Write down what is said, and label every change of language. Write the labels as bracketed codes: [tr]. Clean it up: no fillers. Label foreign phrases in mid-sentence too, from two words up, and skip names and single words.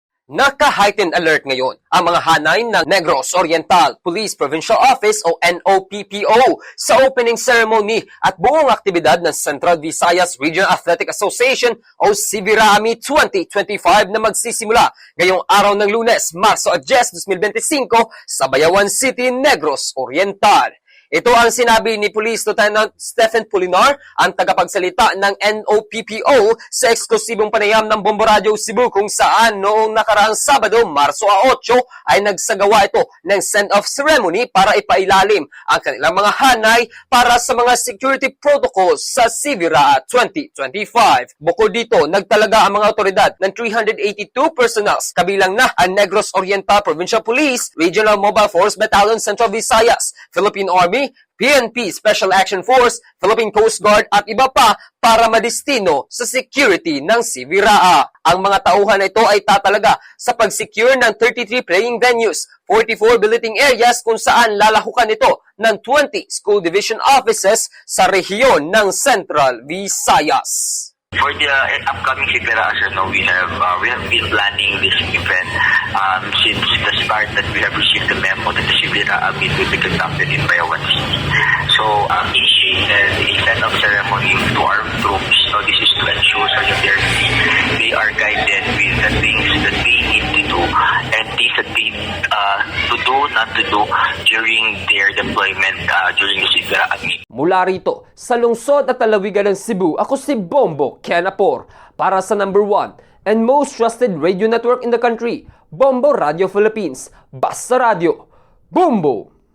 [tl] Naka- [en] heightened alert [tl] ngayon ang mga hanay ng Negros Oriental Police Provincial Office o NOPPO sa [en] opening ceremony [tl] at buong aktibidad ng Central Visayas Regional Athletic Association o CVRAAMI 2025 na magsisimula ngayong araw ng Lunes, Marso 10, 2025 sa Bayawan City, Negros Oriental. Ito ang sinabi ni Police Lieutenant Stephen Pulinar, ang tagapagsalita ng NOPPO sa eksklusibong panayam ng Bombo Radio Cebu kung saan noong nakaraang Sabado, Marso 8 ay nagsagawa ito ng [en] send-off ceremony [tl] para ipailalim ang kanilang mga hanay para sa mga [en] security protocols [tl] sa CVRA 2025. Bukod dito, nagtalaga ang mga otoridad ng 382 personnels kabilang na ang Negros Oriental Provincial Police, Regional Mobile Force Battalion Central Visayas, Philippine Army, PNP Special Action Force, Philippine Coast Guard at iba pa para madistino sa security ng CVRA. Ang mga tauhan na ito ay tatalaga sa pag-secure ng 33 [en] playing venues, [tl] 44 [en] billeting areas [tl] kung saan lalahukan ito ng 20 [en] school division offices [tl] sa rehiyon ng Central Visayas. [en] For the upcoming CVRA, as you know, we have been planning this event since the start that we have received the memo that the CVRA meet will be conducted in Bayawan City. So, initiated a set-up ceremony to our troops. So, this is to ensure so that they are guided with the things that they need to do and things that they to do, not to do during their deployment during the CVRA meet. [tl] Mula rito, sa lungsod at lalawigan ng Cebu, ako si Bombo Kenapor para sa [en] number 1 and most trusted radio network in the country, [tl] Bombo Radio Philippines. Basta Radio, Bombo!